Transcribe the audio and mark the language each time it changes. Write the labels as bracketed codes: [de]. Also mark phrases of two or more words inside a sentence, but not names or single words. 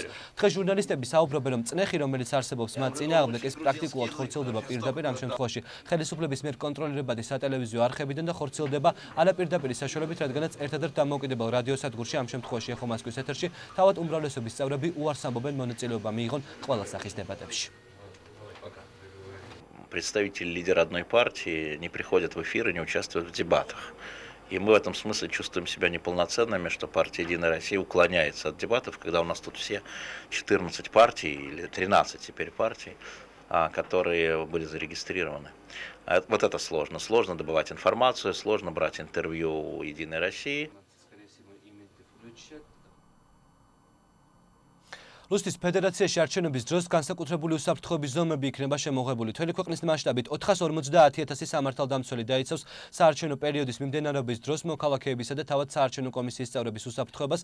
[ka] დღეს ჟურნალისტები საუბრობენ, რომ წნეხი, რომელიც არსებობს მათ წინააღმდეგ, ეს პრაქტიკულად ხორციელდება პირდაპირ ამ შემთხვევაში ხელისუფლების მიერ კონტროლირებადი სატელევიზიო არხებიდან და ხორციელდება არაპირდაპირი საშუალებით, რადგანაც ერთადერთ დამოუკიდებელ რადიოსადგურში ამ შემთხვევაში ეხო მოსკოვის ეთერში თავად უმრავლესობის წევრები უარს ამბობენ მონაწილეობა მიიღონ ყველა სახის დებატებში. [ru] Представители лидера одной партии не приходят в эфир и не участвуют в дебатах. И мы в этом смысле чувствуем себя неполноценными, что партия «Единая Россия» уклоняется от дебатов, когда у нас тут все 14 партий или 13 теперь партий, которые были зарегистрированы. Вот это сложно. Сложно добывать информацию, сложно брать интервью у «Единой России». [ka] რუსეთის ფედერაციაში არჩევნების დროს განსაკუთრებული უსაფრთხოების ზომები იქნება შემოღებული. თველი ქვეყნის მასშტაბით 450,000 სამართალდამცველი დაიცავს საარჩევნო პერიოდის მიმდინარეობის დროს მოქალაქეებისა და თავად საარჩევნო კომისიის წევრების უსაფრთხოებას.